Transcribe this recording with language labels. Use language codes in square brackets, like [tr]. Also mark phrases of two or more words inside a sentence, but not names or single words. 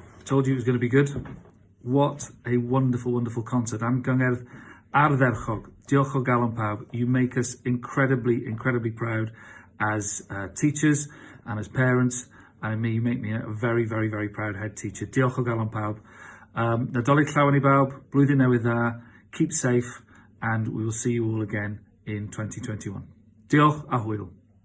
[en] told you it was going to be good. What a wonderful, wonderful concert. [cy] Am Cyngerdd ardderchog. Diolch o galon pawb. [en] You make us incredibly, incredibly proud as teachers and as parents. And you make me a very, very, very proud head teacher. [cy] Diolch o galon pawb. Nadolig Llawen I bawb. Blwyddyn newydd dda. [en] Keep safe. And we will see you all again in 2021. [cy] Diolch a hwyl.